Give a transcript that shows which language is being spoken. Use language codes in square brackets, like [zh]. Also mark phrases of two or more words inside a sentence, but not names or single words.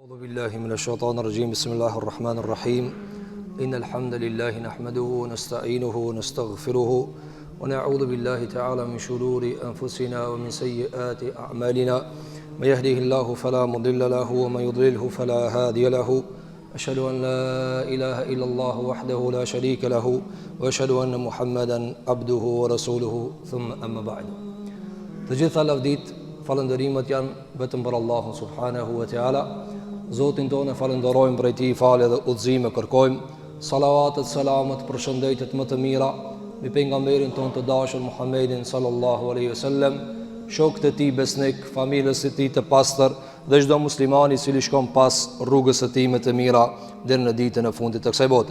[ar] أعوذ بالله من الشيطان الرجيم بسم الله الرحمن الرحيم إن الحمد لله نحمده ونستعينه ونستغفره ونعوذ بالله تعالى من شرور أنفسنا ومن سيئات أعمالنا من يهده الله فلا مضل له ومن يضلله فلا هادي له أشهد أن لا إله إلا الله وحده لا شريك له وأشهد أن محمدا عبده ورسوله ثم أما بعد. [sq] Të gjitha lavdit, falëndërimet janë vetëm për Allahun [ar] سبحانه وتعالى. [sq] Zotin tonë falenderojmë për ti falë dhe udhëzime kërkojmë. Salavatet, selamet, përshëndetjet më të mira mbi pejgamberin tonë të dashur Muhammedin [ar] صلى الله عليه وسلم, [sq] shokët e tij besnik, familjes së tij të pastër dhe çdo muslimani i cili shkon pas rrugës së tij më të mira deri në ditën e fundit të kësaj bote.